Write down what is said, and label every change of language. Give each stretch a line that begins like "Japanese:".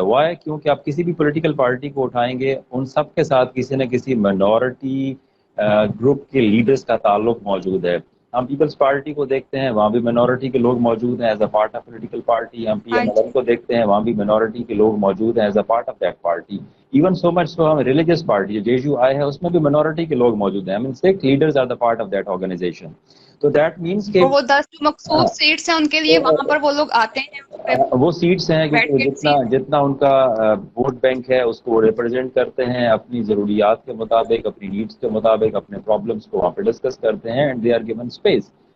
Urdu: Y? کیونکہ آپ کسی بھی پولیٹیکل پارٹی کو اٹھائیں گے, ان سب کے ساتھ کسی نہ کسی منورٹی گروپ کے لیڈرز کا تعلق موجود ہے. ہم پیپلز پارٹی کو دیکھتے ہیں, وہاں بھی منورٹی کے لوگ موجود ہیں
English: As a part of political party.
Urdu: ہم PMLN کو دیکھتے ہیں, وہاں بھی منورٹی کے لوگ موجود ہیں
English: As a part of that party. Even so much so
Urdu: ہم ریلیجیس پارٹی جو JSU ہے اس میں بھی منورٹی کے لوگ موجود ہیں.
English: Sikh leaders are the part of that organisation.
Urdu: تو
English: that means
Urdu: کہ وہ 10 مخصوص سیٹس ہیں ان کے لیے وہاں پر وہ لوگ آتے ہیں, وہ سیٹس ہیں کہ جتنا ان کا ووٹ بینک ہے اس کو ریپرزینٹ کرتے ہیں, اپنی ضروریات کے مطابق, اپنی نیڈس کے مطابق, اپنے پرابلمس کو وہاں پہ ڈسکس کرتے ہیں,
English: And they are given space.